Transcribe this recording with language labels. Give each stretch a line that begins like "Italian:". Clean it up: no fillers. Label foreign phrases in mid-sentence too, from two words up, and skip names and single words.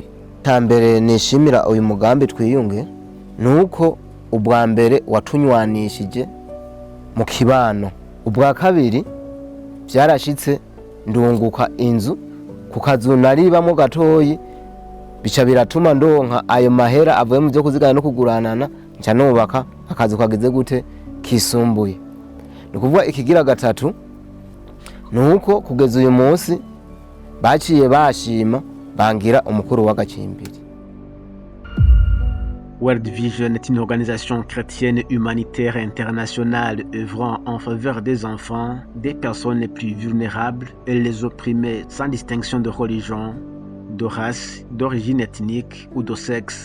Rundi: Tambere nishimira uyu mugambi twiyunge nuko ubwa mbere watunywanishije mu kibano, ubwa kabiri byarashitse ndunguka inzu ku kazu naribamo gatoyi, bica biratuma ndonka ayo mahera avuye mu byo kuzigana no kuguranana, nca nubaka akazu kageze gute kisumbuye. Nukuvuga ikigira gatatu nuko kugeza uyu munsi baciye bashima bangira umukuru w'agacimbiri.
French: World Vision est une organisation chrétienne humanitaire internationale œuvrant en faveur des enfants, des personnes les plus vulnérables et les opprimées sans distinction de religion, de race, d'origine ethnique ou de sexe.